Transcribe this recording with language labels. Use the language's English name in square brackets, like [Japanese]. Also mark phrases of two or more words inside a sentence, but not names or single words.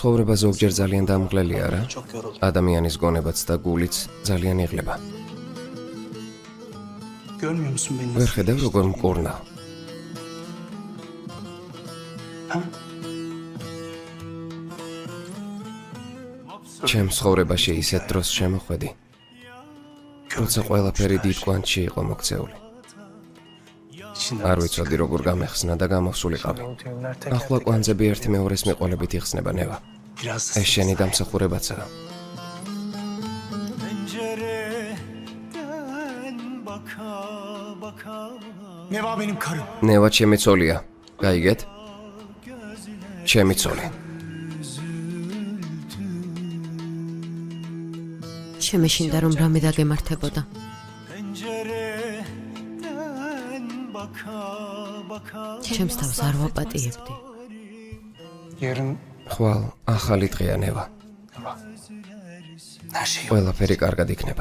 [Georgian] ცხოვრება ზოგჯერ ძალიან დამღლელია რა? [Turkish] Çok yoruldum. [Georgian] ადამიანის გონებაც და გულიც ძალიან იღლება. [Turkish] Görmüyor musun beni? [Georgian] ვერ ხედავ როგორ მკურნავ. Ha? ჩემ ცხოვრებაში ისეთ დროს შემოხვედი, როცა ყველაფერი დიდ კვანტში იყო მოქცეული. არ ვიცოდი როგორ გამეხსნა და გამოსულიყავი. ახლა კვანძები ერთი მეორეს მიყოლებით იხსნება ნევა. [Turkish] Biraz da [Georgian] ეს შენი დამსახურებაცაა. [Turkish] pencereden baka baka. Neva benim karım. [Georgian] ნევა ჩემი ცოლია. გაიგეთ? ჩემი ცოლი. შემეშინდა რომ რამე დაგემართებოდა. [Turkish] Pencereden baka baka. [Georgian] ჩემს თავს არ ვაპატიებდი. [Turkish] Yarın [Georgian] ხვალ ახალი დღეა ნევა. [Turkish] her şey [Georgian] ყველაფერი კარგად იქნება.